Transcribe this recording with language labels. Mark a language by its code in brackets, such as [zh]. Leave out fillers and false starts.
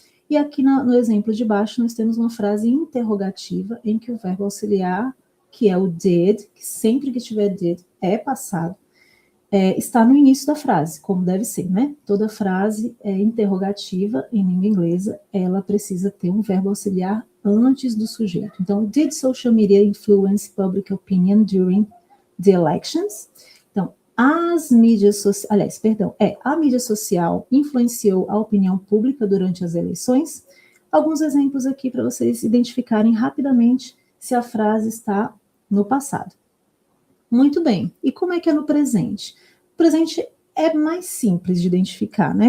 [pt] E aqui no exemplo de baixo, nós temos uma frase interrogativa em que o verbo auxiliar, que é o did, que sempre que tiver did é passado, está no início da frase, como deve ser, né? Toda frase interrogativa em língua inglesa, ela precisa ter um verbo auxiliar antes do sujeito. Então, [en] did social media influence public opinion during the elections? Então, [pt] As mídias sociais, aliás, perdão, a mídia social influenciou a opinião pública durante as eleições? Alguns exemplos aqui para vocês identificarem rapidamente se a frase está no passado. Muito bem. E como é que é no presente? O presente é mais simples de identificar, né?